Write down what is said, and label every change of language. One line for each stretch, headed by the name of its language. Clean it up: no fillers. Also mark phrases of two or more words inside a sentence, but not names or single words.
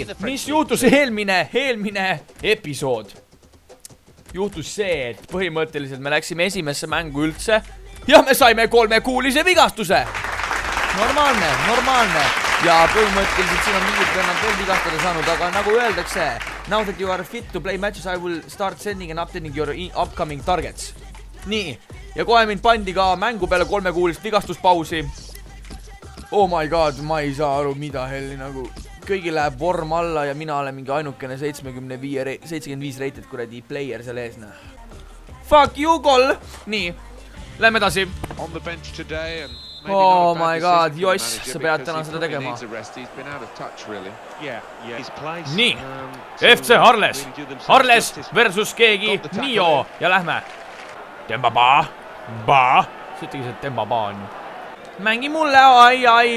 Estonian: Mis juhtus eelmine episood? Juhtus see, et põhimõtteliselt me läksime esimesse mängu üldse ja me saime 3-kuulise vigastuse. Normaalne. Ja põhimõtteliselt siin on mingid vennad veel vigastada saanud, aga nagu öeldakse,
English: now that you are fit to play matches, I will start sending and updating your upcoming targets.
Estonian: Nii, ja kohe mind pandi ka mängu peale 3-kuulist vigastuspausi.
English: Oh my god,
Estonian: ma ei saa aru, mida helli nagu. Kõigi läheb vorm alla ja mina olen mingi ainukene 75 rated kuradi player seal ees.
English: Fuck you, goal!
Estonian: Nii, lähme edasi.
English: Oh my god, Joss,
Estonian: sa pead täna seda tegema. Nii, FC Arles. Arles versus keegi Nio ja lähme. Temba ba. Sütigi see Temba ba on. Mängi mulle, ai.